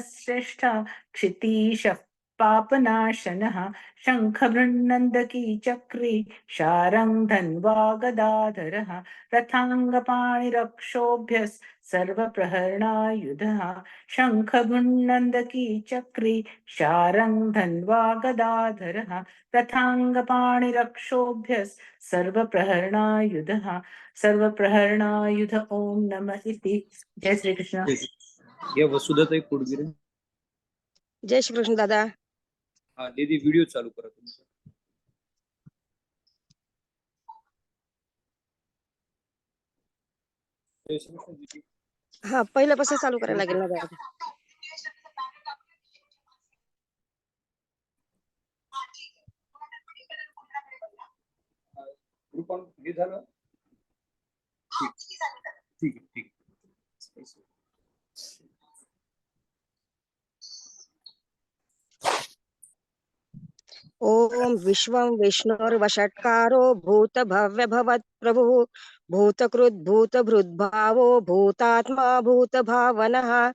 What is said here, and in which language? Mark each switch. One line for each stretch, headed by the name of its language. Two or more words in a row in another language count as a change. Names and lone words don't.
Sanskrit: श्रेष्ठ क्षितीशः पापनाशनः शङ्खभृन्नन्दकी चक्री शारङ्ग धन्वा गदाधरः रथाङ्गपाणिरक्षोभ्यः सर्वप्रहरणायुधः शङ्खभृन्नन्दकी चक्री शारङ्ग धन्वा गदाधरः रथाङ्गपाणिरक्षोभ्यः सर्वप्रहरणायुधः सर्वप्रहरणायुध ओम नमः इति।
Marathi: जय श्री कृष्ण। या वसुधाताई कोडगिरे. जय श्री कृष्ण दादा. हा दीदी व्हिडिओ चालू करा तुमचा. जय श्री कृष्ण दीदी. हा पहिल्यापासून चालू करायला लागेल ना दादा. ग्रुप हे झालं. ठीक आहे ठीक.
Sanskrit: ओम विश्वं विष्णुर्वषट्कारो भूत भव्य भवत् प्रभुः भूतकृत् भूतभृद्भावो भूतात्मा भूतभावनः